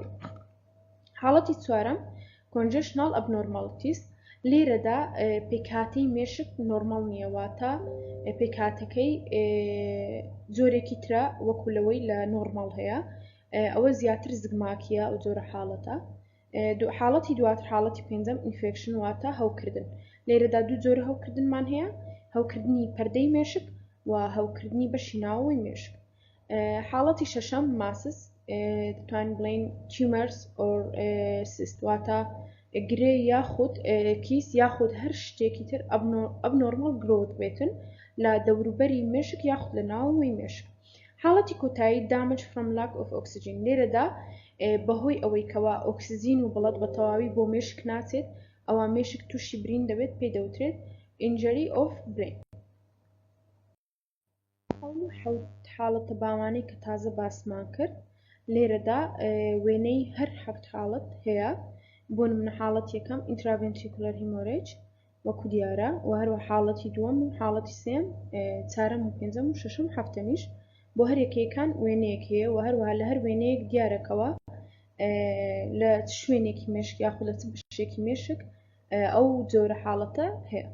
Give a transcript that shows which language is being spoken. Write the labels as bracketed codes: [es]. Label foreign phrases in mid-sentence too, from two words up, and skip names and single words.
[ckb] حاڵەتی چوارەم [en] congestional abnormalities [ckb] لێرەدا پێکهاتەی مێشک نۆرماڵ نییە واتە پێکهاتەکەی جۆرێکی ترە وەکو لەوەی لە نۆرماڵ هەیە ئەوە زیاتر زگماکیە ئەو جۆرە حاڵەتە. حاڵەتی دواتر حاڵەتی پێنجەم ئینفێکشن واتە هەوکردن. لێرەدا دوو جۆرە هەوکردنمان هەیە هەوکردنی پەردەی مێشک و هەوکردنی بەشی ناوەوەی مێشک. حاڵەتی شەشەم ماسس دەتوانین بڵێن [en] tumors or cyst [ckb] واتە گرێ یاخود کیس یاخود هەر شتێکی تر [en] abnormal growth [ckb] بێتن لە دەوروبەری مێشک یاخود لە ناوەوەی مێشک. حاڵەتی کۆتایی [en] damage from lack of oxygen [ckb] لێرەدا بەهۆی ئەوەی کەوا ئۆکسزین و بڵەت بە تەواوی بۆ مێشک ناچێت ئەوە مێشک تووشی برین دەبێت پێی دەوترێت [en] injury of brain. [ckb] حاڵەتە باوانەی کە تازە باسمان کرد لێرەدا وێنەی هەر 7 حاڵەت هەیە بۆ نمونە حاڵەت یەکەم [en] intraventricular hemorrhage [ckb] وەکو دیارە و هەروە حاڵەتی دووەم و حاڵەتی سێم چارەم و پێنجەم و شەشەم و حەفتەمیش بۆ هەر یەکەیەکان وێنەیەک هەیە و هەروەها لە هەر وێنەیەک دیارەکەوە لە شوێنێکی مێشک یاخود لە بەشێکی مێشک ئەو جۆرە حاڵەتە هەیە.